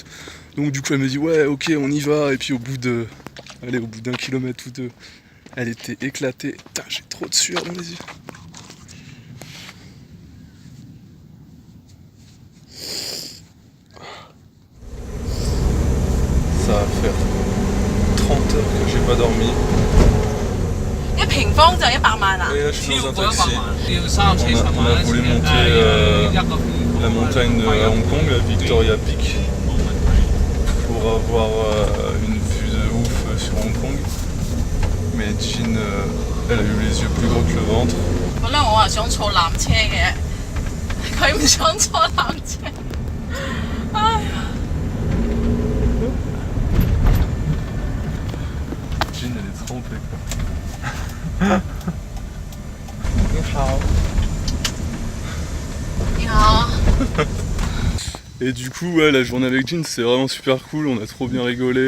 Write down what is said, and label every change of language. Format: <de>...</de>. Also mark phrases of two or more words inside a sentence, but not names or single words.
<fr>Donc du coup elle me dit ouais ok on y va, et puis au bout d'1 kilomètre ou deux, elle était éclatée. Putain j'ai trop de sueur dans les yeux. Ça va faire 30 heures que j'ai pas dormi.</fr> <yue>1平方就100萬啊！</yue> <fr>Et là je suis dans un taxi.</fr> <yue>要30-40</yue> <fr>On a voulu monter la montagne de Hong Kong, la Victoria Peak, pour avoir une vue de ouf sur Hong Kong. Mais Jean, elle a eu les yeux plus gros que le ventre.</fr> <yue>本來我係想坐纜車嘅，佢唔想坐纜車。唉呀！</yue> <fr>Jean elle est trempée quoi. Et du coup ouais, la journée avec Jean c'est vraiment super cool, on a trop bien rigolé.</fr>